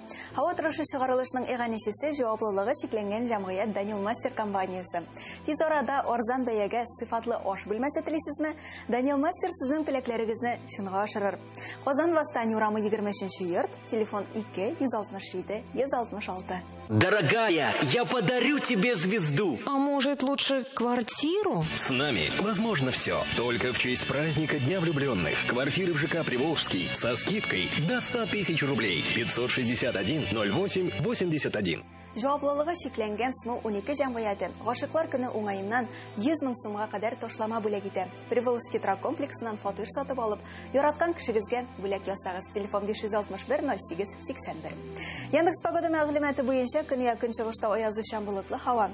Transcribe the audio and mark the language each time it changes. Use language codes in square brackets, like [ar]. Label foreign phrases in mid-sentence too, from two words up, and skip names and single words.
[tt] Һава торышы чыгарылышның иганәчесе җаваплылыгы шикләнгән җәмгыять Данил Мастер компаниясе. Тиз арада арзан бәягә сыйфатлы аш бүлмәсе телисезме? Данил Мастер сезнең теләкләрегезне чынга ашырыр. Казан Восстание урамы 23-нче йорт, телефон 2-167-166. [ru] Дорогая, я подарю тебе звезду. А может, лучше квартиру? С нами возможно все. Только в честь праздника Дня влюбленных. Квартиры в ЖК Приволжский со скидкой до 100 тысяч рублей. 561-08-81. [tt] Җаваплылыгы шикләнгән СМУ 12 җәмгыяте гашыклар көне уңаеннан 100 мең сумга кадәр ташлама бүләк итә. Приволжский трак комплексыннан фатир сатып алып, яраткан кешегезгә бүләк ясагыз. Телефон 561-08-81. Яндекс погода мәгълүматы буенча көнья көнчыгышта аязучан болытлы һава.